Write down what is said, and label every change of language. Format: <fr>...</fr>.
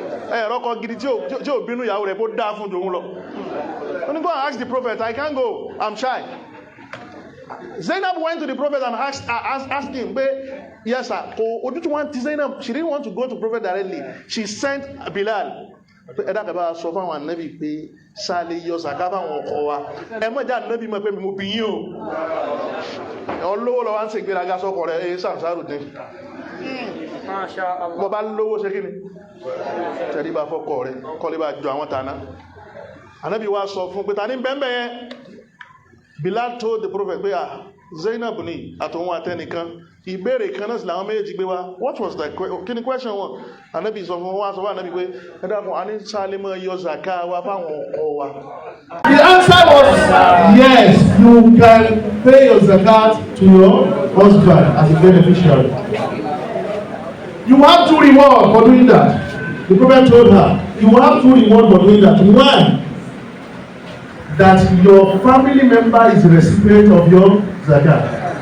<yo>Rọ́kọ̀ gidi tí ò bínú ìyàwó rẹ̀ bó dáa fún jòun lọ.</yo> <en>When you go and ask the prophet, I can't go, I'm shy. Zainab went to the prophet and asked him, yes sir, Zainab, she didn't want to go to prophet directly. She sent Bilal.</en> <yo>Ẹ̀dàkẹ̀bá sọ fún àwọn ànábì pé sáàlẹ̀ yọ sàkábà wọn ọkọ̀ wa ẹmọ́jà ànábì mọ̀ pé mo bí yín o ọlọ́wọ́ lọ wá ń ṣe ìgbéraga sọ́kọ̀ rẹ̀ èyí Ansar-ud-deen bọ́ bá lówó ṣe kí ni tẹ̀ríba fọ́kọ̀ rẹ̀ kọ́lé bá jọ àwọn tàná. Ànábì wá sọ fún pé ta ní bẹ́ẹ̀ yẹn.</yo> <en>Bilal told the prophet</en> <yo>pé Zainab ni àtòun àtẹnìkan ìbéèrè kan náà sì làwọn méjèèjì gbé wá.</yo> <en>What was the</en> <yo>kí ni</yo> <en>question</en> <yo>wọn? Ànábì sọ fún wọn sọ fún Ànábì pé ẹ̀dàkùn a ní sálẹ́mọ̀ yọ zaka wa fáwọn ọkọ wa.</yo> <en>The answer was yes, you can pay your zakat to your husband as a beneficiary. You have two rewards for doing that. The prophet told her, you have two rewards for doing that. One, that your family member is the recipient of your zakat.</en>